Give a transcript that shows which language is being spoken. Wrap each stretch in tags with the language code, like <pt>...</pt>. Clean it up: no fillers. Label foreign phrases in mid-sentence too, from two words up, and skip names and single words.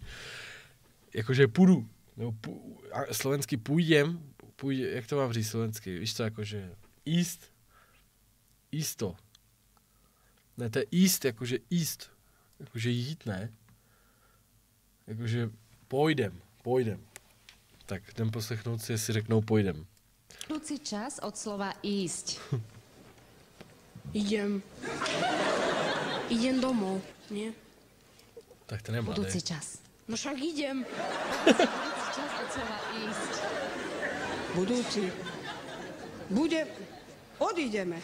<cs>Jakože půjdu, nebo slovenský půjdem, jak to mám říct slovensky, víš co, jakože east, isto. Ne, to je jíst, jakože jíst. Jakože jít, ne? Jakože pojdem. Tak jdem poslechnout si, jestli řeknou pojdem.</cs> <sk>Budúci čas od slova ísť. Idem domov, nie? Tak to nemá, Budúci čas. No však idem. Budúci čas od slova ísť. Budúci. Odídeme.</sk>